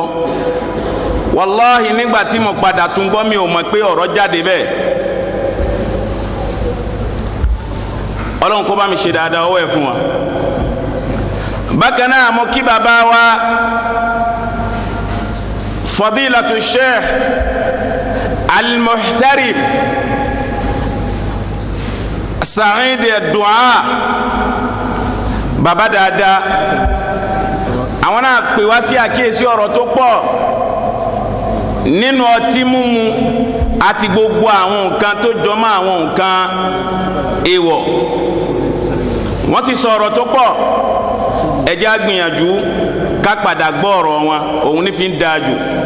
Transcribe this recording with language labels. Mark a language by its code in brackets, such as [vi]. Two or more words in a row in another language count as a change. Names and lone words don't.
[yo] wàláhì nígbà tí mo padà tún gbọ́ mi ò mọ̀ pé ọ̀rọ̀ jáde bẹ́ẹ̀. ọlọ́run kó bá mi ṣe dáadáa ọwọ́ ẹ̀ fún wa. bákan náà mo kí bàbá wa [ar] فضيلة الشيخ المحترب [yo] Sa'id ad-Du'a, bàbá dáadáa. àwọn náà pè wá sí àkíyèsí ọ̀rọ̀ tó pọ̀ nínú ọtí mímu àti gbogbo àwọn nǹkan tó jọmọ́ àwọn nǹkan èèwọ̀. wọ́n ti sọ ọ̀rọ̀ tó pọ̀, ẹ jẹ́ á gbìyànjú ká padà gbọ́ ọ̀rọ̀ wọn, òun ní fi ń dáa jù.